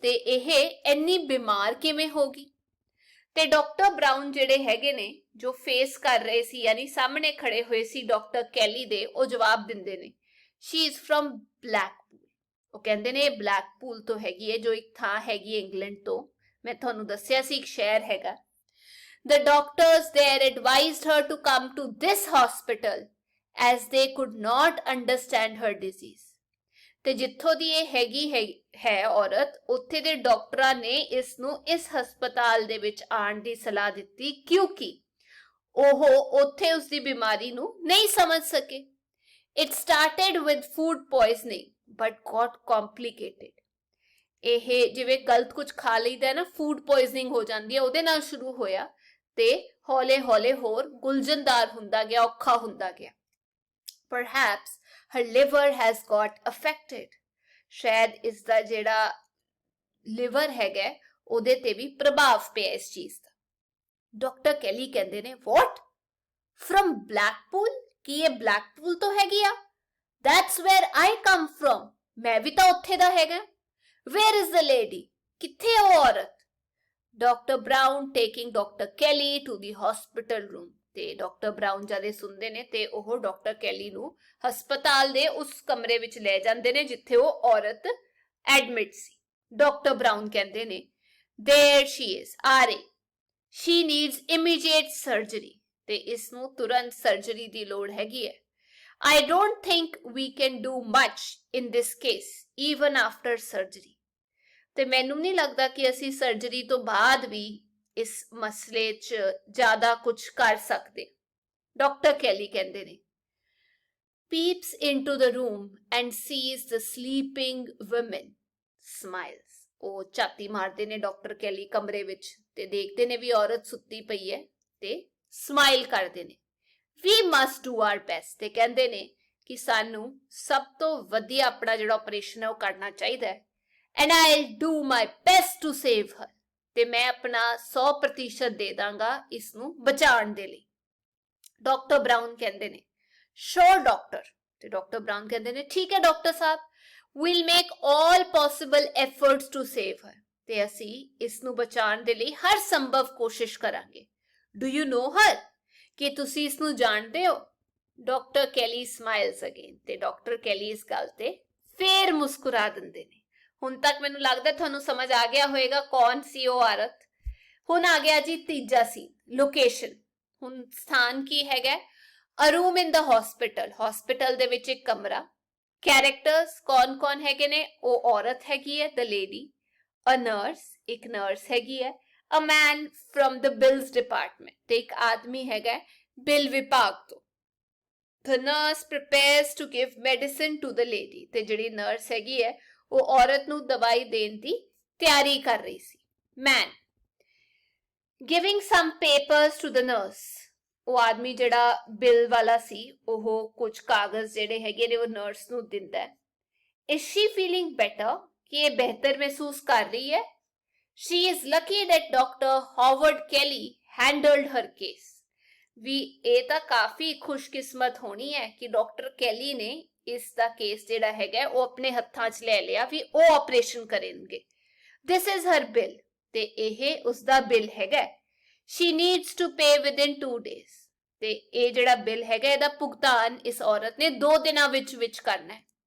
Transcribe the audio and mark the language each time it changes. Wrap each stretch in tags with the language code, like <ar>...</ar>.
<pa>ਤੇ ਇਹ ਇੰਨੀ ਬਿਮਾਰ ਕਿਵੇਂ ਹੋ ਗਈ। ਤੇ ਡਾਕਟਰ ਬਰਾਊਨ ਜਿਹੜੇ ਹੈਗੇ ਨੇ ਜੋ ਫੇਸ ਕਰ ਰਹੇ ਸੀ ਯਾਨੀ ਸਾਹਮਣੇ ਖੜੇ ਹੋਏ ਸੀ ਡਾਕਟਰ ਕੈਲੀ ਦੇ, ਉਹ ਜਵਾਬ ਦਿੰਦੇ ਨੇ</pa> <en>She is from Blackpool.</en> <pa>ਉਹ ਕਹਿੰਦੇ ਨੇ ਇਹ ਬਲੈਕਪੂਲ ਤੋਂ ਹੈਗੀ ਹੈ ਜੋ ਇੱਕ ਥਾਂ ਹੈਗੀ ਇੰਗਲੈਂਡ ਤੋਂ। ਮੈਂ ਤੁਹਾਨੂੰ ਦੱਸਿਆ ਸੀ ਇੱਕ ਸ਼ਹਿਰ ਹੈਗਾ।</pa> <en>The doctors there advised her to come to this hospital as they could not understand her disease.</en> <pa>ਤੇ ਜਿੱਥੋਂ ਦੀ ਇਹ ਹੈਗੀ ਹੈ ਔਰਤ, ਉੱਥੇ ਦੇ ਡਾਕਟਰਾਂ ਨੇ ਇਸ ਨੂੰ ਇਸ ਹਸਪਤਾਲ ਦੇ ਵਿੱਚ ਆਉਣ ਦੀ ਸਲਾਹ ਦਿੱਤੀ ਕਿਉਂਕਿ ਉਹ ਉੱਥੇ ਉਸ ਦੀ ਬਿਮਾਰੀ ਨੂੰ ਨਹੀਂ ਸਮਝ ਸਕੇ।</pa> <en>It started with food poisoning but got complicated.</en> <pa>ਇਹ ਜਿਵੇਂ ਗਲਤ ਕੁਝ ਖਾ ਲਈਦਾ ਨਾ, ਫੂਡ ਪੋਇਜ਼ਨਿੰਗ ਹੋ ਜਾਂਦੀ ਹੈ, ਉਹਦੇ ਨਾਲ ਸ਼ੁਰੂ ਹੋਇਆ ਤੇ ਹੌਲੇ ਹੌਲੇ ਹੋਰ ਗੁਲਝਣਦਾਰ ਹੁੰਦਾ ਗਿਆ, ਔਖਾ ਹੁੰਦਾ ਗਿਆ।</pa> <en>Perhaps her liver has got affected.</en> <pa>ਸ਼ਾਇਦ ਇਸ ਦਾ ਜਿਹੜਾ ਲਿਵਰ ਹੈਗਾ ਉਹਦੇ ਤੇ ਵੀ ਪ੍ਰਭਾਵ ਪਿਆ ਇਸ ਚੀਜ਼ ਦਾ। ਡਾਕਟਰ ਕੈਲੀ ਕਹਿੰਦੇ ਨੇ</pa> <en>What from Blackpool?</en> <pa>ਕੀ ਇਹ ਬਲੈਕਪੂਲ ਤੋਂ ਹੈਗੀ ਆ?</pa> <en>That's where I come from.</en> <pa>ਮੈਂ ਵੀ ਤਾਂ ਉੱਥੇ ਦਾ ਹੈਗਾ।</pa> <en>Where is the lady?</en> <pa>ਕਿੱਥੇ ਉਹ ਔਰਤ?</pa> <en>Doctor Brown taking doctor Kelly to the hospital room.</en> <pa>ਤੇ ਡਾਕਟਰ ਬਰਾਊਨ ਜਦੇ ਸੁਣਦੇ ਨੇ ਤੇ ਉਹ ਡਾਕਟਰ ਕੈਲੀ ਨੂੰ ਹਸਪਤਾਲ ਦੇ ਉਸ ਕਮਰੇ ਵਿੱਚ ਲੈ ਜਾਂਦੇ ਨੇ ਜਿੱਥੇ ਉਹ ਔਰਤ ਐਡਮਿਟ ਸੀ। ਡਾਕਟਰ ਬਰਾਊਨ ਕਹਿੰਦੇ ਨੇ</pa> <en>there she is,</en> <pa>ਆ ਰਹੀ।</pa> <en>she needs immediate surgery.</en> <pa>ਤੇ ਇਸ ਨੂੰ ਤੁਰੰਤ ਸਰਜਰੀ ਦੀ ਲੋੜ ਹੈਗੀ ਹੈ।</pa> <en>I don't think we can do much in this case even after surgery.</en> <pa>ਤੇ ਮੈਨੂੰ ਨਹੀਂ ਲੱਗਦਾ ਕਿ ਅਸੀਂ ਸਰਜਰੀ ਤੋਂ ਬਾਅਦ ਵੀ ਇਸ ਮਸਲੇ 'ਚ ਜ਼ਿਆਦਾ ਕੁਝ ਕਰ ਸਕਦੇ। ਡਾਕਟਰ ਕੈਲੀ ਕਹਿੰਦੇ ਨੇ</pa> <en>peeps into the room and sees the sleeping women, smiles.</en> <pa>ਉਹ ਛਾਤੀ ਮਾਰਦੇ ਨੇ ਡਾਕਟਰ ਕੈਲੀ ਕਮਰੇ ਵਿੱਚ ਤੇ ਦੇਖਦੇ ਨੇ ਵੀ ਔਰਤ ਸੁੱਤੀ ਪਈ ਹੈ ਤੇ ਸਮਾਈਲ ਕਰਦੇ ਨੇ।</pa> <en>We must do our best.</en> <pa>ਤੇ ਕਹਿੰਦੇ ਨੇ ਕਿ ਸਾਨੂੰ ਸਭ ਤੋਂ ਵਧੀਆ ਆਪਣਾ ਜਿਹੜਾ ਆਪਰੇਸ਼ਨ ਹੈ ਉਹ ਕਰਨਾ ਚਾਹੀਦਾ ਹੈ।</pa> <en>And I'll do my best to save her.</en> <pa>ਤੇ ਮੈਂ ਆਪਣਾ 100% ਦੇ ਦਾਂਗਾ ਇਸ ਨੂੰ ਬਚਾਉਣ ਦੇ ਲਈ। ਡਾਕਟਰ ਬਰਾਊਨ ਕਹਿੰਦੇ ਨੇ ਸ਼ੋਰ ਡਾਕਟਰ। ਤੇ ਡਾਕਟਰ ਬਰਾਊਨ ਕਹਿੰਦੇ ਨੇ ਠੀਕ ਹੈ doctor Sahib,</pa> <en>we'll make all possible efforts to save her.</en> <pa>ਤੇ ਅਸੀਂ ਇਸ ਨੂੰ ਬਚਾਉਣ ਦੇ ਲਈ ਹਰ ਸੰਭਵ ਕੋਸ਼ਿਸ਼ ਕਰਾਂਗੇ।</pa> <en>Do you know her?</en> <pa>ਕਿ ਤੁਸੀਂ ਇਸ ਨੂੰ ਜਾਣਦੇ ਹੋ? Doctor Kelly</pa> <en>Smiles again.</en> <pa>ਤੇ ਡਾਕਟਰ ਕੈਲੀ ਇਸ ਗੱਲ ਤੇ ਫੇਰ ਮੁਸਕਰਾ ਦਿੰਦੇ ਨੇ। ਹੁਣ ਤੱਕ ਮੈਨੂੰ ਲੱਗਦਾ ਤੁਹਾਨੂੰ ਸਮਝ ਆ ਗਿਆ ਹੋਵੇਗਾ ਕੌਣ ਸੀ ਉਹ ਔਰਤ। ਹੁਣ ਆ ਗਿਆ ਜੀ ਤੀਜਾ ਸੀਨ, ਲੋਕੇਸ਼ਨ। ਹੁਣ ਸਥਾਨ ਕੀ ਹੈਗਾ?</pa> <en>A room in the hospital.</en> <pa>ਹਸਪੀਟਲ ਦੇ ਵਿੱਚ ਇੱਕ ਕਮਰਾ। ਕੈਰੈਕਟਰਸ ਕੌਣ ਹੈਗੇ ਨੇ? ਉਹ ਔਰਤ ਹੈਗੀ ਹੈ</pa> <en>the lady, a nurse</en> <pa>ਇੱਕ ਨਰਸ ਹੈਗੀ ਹੈ,</pa> <en>a man from the bills department</en> <pa>ਤੇ ਇੱਕ ਆਦਮੀ ਹੈਗਾ ਬਿਲ ਵਿਭਾਗ ਤੋਂ।</pa> <en>The nurse prepares to give medicine to the lady.</en> <pa>ਤੇ ਜਿਹੜੀ ਨਰਸ ਹੈਗੀ ਹੈ ਉਹ ਔਰਤ ਨੂੰ ਦਵਾਈ ਦੇਣ ਦੀ ਤਿਆਰੀ ਕਰ ਰਹੀ ਸੀ। Man,</pa> <en>Giving some papers to the nurse.</en> <pa>ਉਹ ਆਦਮੀ ਜਿਹੜਾ ਬਿੱਲ ਵਾਲਾ ਸੀ ਉਹ ਕੁਝ ਕਾਗਜ਼ ਜਿਹੜੇ ਹੈਗੇ ਨੇ ਉਹ ਨਰਸ ਨੂੰ ਦਿੰਦਾ ਹੈ।</pa> <en>Is she feeling better?</en> <pa>ਕਿ ਇਹ ਬਿਹਤਰ ਮਹਿਸੂਸ ਕਰ ਰਹੀ ਹੈ?</pa> <en>She is lucky that Dr. Howard Kelly handled her case.</en> <pa>ਵੀ ਇਹ ਤਾਂ ਕਾਫੀ ਖੁਸ਼ਕਿਸਮਤ ਹੋਣੀ ਹੈ ਕਿ ਡਾਕਟਰ ਕੈਲੀ ਨੇ ਇਸ ਦਾ ਕੇਸ ਜਿਹੜਾ ਹੈਗਾ ਉਹ ਆਪਣੇ ਹੱਥਾਂ 'ਚ ਲੈ ਲਿਆ ਵੀ ਉਹ ਆਪਰੇਸ਼ਨ ਕਰਨਗੇ।</pa> <en>This is her bill</en> <pa>ਤੇ ਇਹ ਉਸ ਦਾ ਬਿੱਲ ਹੈਗਾ।</pa> <en>She needs to pay within 2 days</en> <pa>ਤੇ ਇਹ ਜਿਹੜਾ ਬਿੱਲ ਹੈਗਾ ਇਹਦਾ ਭੁਗਤਾਨ ਇਸ ਔਰਤ ਨੇ 2 ਦਿਨਾਂ ਵਿੱਚ ਕਰਨਾ ਹੈ।</pa>